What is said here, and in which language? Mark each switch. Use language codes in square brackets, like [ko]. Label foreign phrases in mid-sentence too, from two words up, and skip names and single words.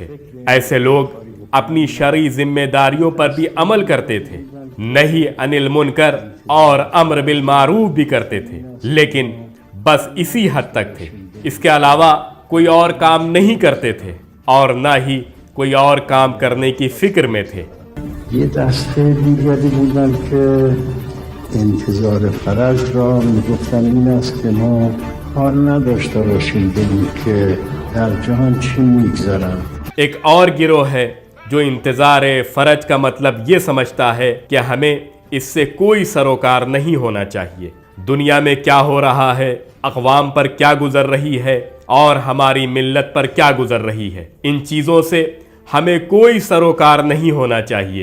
[ur] ایسے لوگ اپنی شرعی ذمہ داریوں پر بھی عمل کرتے تھے، [ar] نہی عن المنکر [ur] اور [ar] امر بالمعروف [ur] بھی کرتے تھے، لیکن بس اسی حد تک تھے۔ اس کے علاوہ کوئی اور کام نہیں کرتے تھے اور نہ ہی کوئی اور کام کرنے کی فکر میں تھے۔ [fa] یه دسته دیگری بودن که انتظار فرج را میگفتن این است که ما کار نداشته باشیم ببینیم که در جهان چی میگذرن۔ [ur] ایک اور گروہ ہے جو انتظار فرج کا مطلب یہ سمجھتا ہے کہ ہمیں اس سے کوئی سروکار نہیں ہونا چاہیے، دنیا میں کیا ہو رہا ہے، اقوام پر کیا گزر رہی ہے اور ہماری ملت پر کیا گزر رہی ہے، ان چیزوں سے ہمیں کوئی سروکار نہیں ہونا چاہیے۔